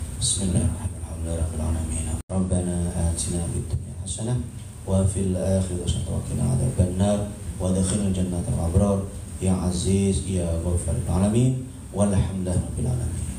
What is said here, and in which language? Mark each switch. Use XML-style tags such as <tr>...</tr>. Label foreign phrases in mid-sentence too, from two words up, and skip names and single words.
<ar>Bismillahirrahmanirrahim. ربنا آتنا في الدنيا حسنة وفي الآخرة حسنة وقنا عذاب النار وأدخلنا جنة الأبرار يا عزيز يا غفور العالمين والحمد لله رب العالمين.</ar>